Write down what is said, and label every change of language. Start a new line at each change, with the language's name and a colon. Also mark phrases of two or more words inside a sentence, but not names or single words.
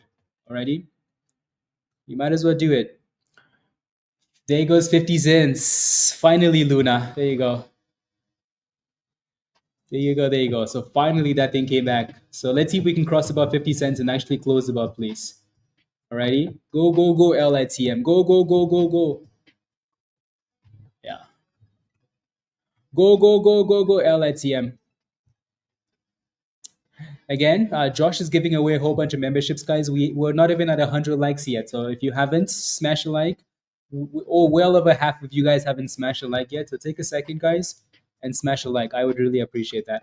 English: Alrighty. You might as well do it. There goes 50 cents. Finally, Luna. There you go. There you go. There you go. So finally, that thing came back. So let's see if we can cross about 50 cents and actually close above, please. Alrighty. Go, go, go, LITM. Go, go, go, go, go. Yeah. Go, go, go, go, go, LITM. Again, Josh is giving away a whole bunch of memberships, guys. We're not even at 100 likes yet. So if you haven't, smash a like. Or well over half of you guys haven't smashed a like yet. So take a second, guys, and smash a like. I would really appreciate that.